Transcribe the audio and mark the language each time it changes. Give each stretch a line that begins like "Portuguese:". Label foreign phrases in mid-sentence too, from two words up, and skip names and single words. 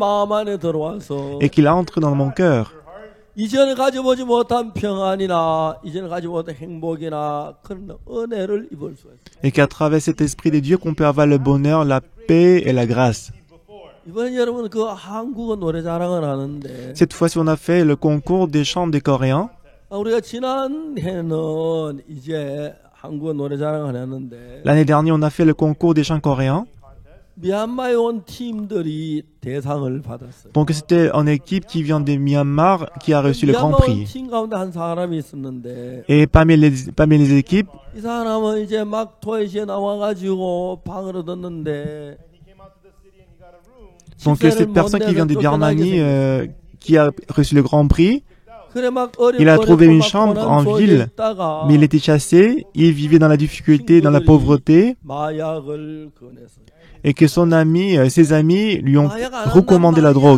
Korean: 마음 안에 들어와서
French: et qu'il entre dans mon cœur.
Korean: 이전에 가져보지 못한 평안이나 이전에 가지지 못한 행복이나 그런 은혜를 입을 수 있어요.
French: Et qu'à travers cet Esprit de Dieu qu'on peut avoir le bonheur, la paix et la grâce.
Korean: 이번에 여러분 그 한국어 노래 자랑을 하는데
French: Cette fois-ci, on a fait le concours des chants des Coréens.
Korean: 우리가 지난해는 이제 한국 노래자랑을 했는데
French: L'année dernière, on a fait le concours des chants coréens.
Korean: 미얀마에 온 팀들이 대상을 받았어요.
French: Donc c'était une équipe qui vient de Myanmar qui a reçu le Grand
Korean: 미얀마 온
French: Prix.
Korean: 팀 가운데 한 사람이 있었는데
French: Et parmi les équipes,
Korean: 이 사람은 이제 막 토이시에 나와가지고 방으로 듣는데
French: donc cette personne qui vient de Birmanie, qui a reçu le Grand Prix, il a trouvé une chambre en ville, mais il était chassé, il vivait dans la difficulté, dans la pauvreté, et que son ami, ses amis lui ont recommandé la drogue.